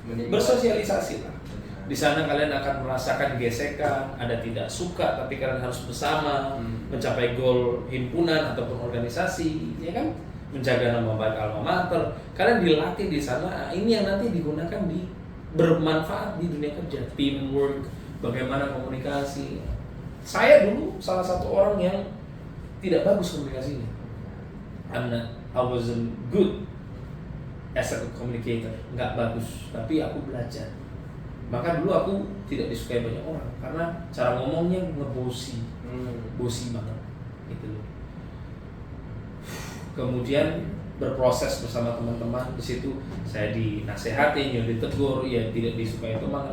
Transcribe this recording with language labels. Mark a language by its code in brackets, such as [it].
[id] Bersosialisasilah. Di sana kalian akan merasakan gesekan, ada tidak suka, tapi kalian harus bersama mencapai goal himpunan ataupun organisasi, ya kan? Menjaga nama baik alma mater. Kalian dilatih di sana. Ini yang nanti digunakan bermanfaat di dunia kerja. Teamwork, bagaimana komunikasi. Saya dulu salah satu orang yang tidak bagus komunikasinya. [en] I wasn't good as a communicator, [id] nggak bagus. Tapi aku belajar. Maka dulu aku tidak disukai banyak orang karena cara ngomongnya ngebosi, bosi banget, gitu loh. Kemudian berproses bersama teman-teman di situ, saya dinasehatin, ditegur, ya tidak disukai teman.